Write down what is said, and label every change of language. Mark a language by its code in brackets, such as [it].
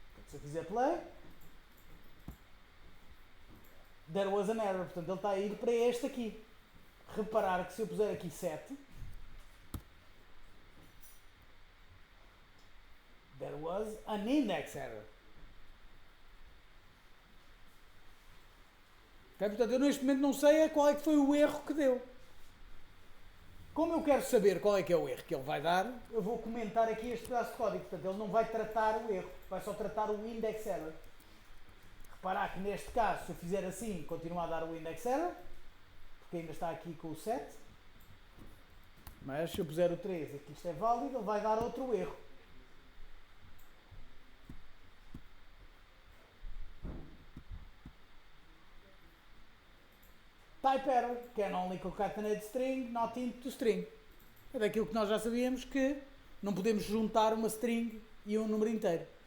[pt] Se eu fizer [en] play, there was an error. [pt] Portanto, ele está a ir para este aqui. Reparar que se eu puser aqui 7, [en] there was an index error. Okay? [pt] Portanto, eu neste momento não sei qual é que foi o erro que deu. Como eu quero saber qual é que é o erro que ele vai dar, eu vou comentar aqui este pedaço de código. Portanto, ele não vai tratar o erro, vai só tratar o index error. Reparar que neste caso, se eu fizer assim, continua a dar o index error, porque ainda está aqui com o 7. Mas se eu puser o 3 aqui, isto é válido, ele vai dar outro erro. [en] Type error, can only concatenate string, not into string. [pt] É daquilo que nós já sabíamos que não podemos juntar uma string e um número inteiro.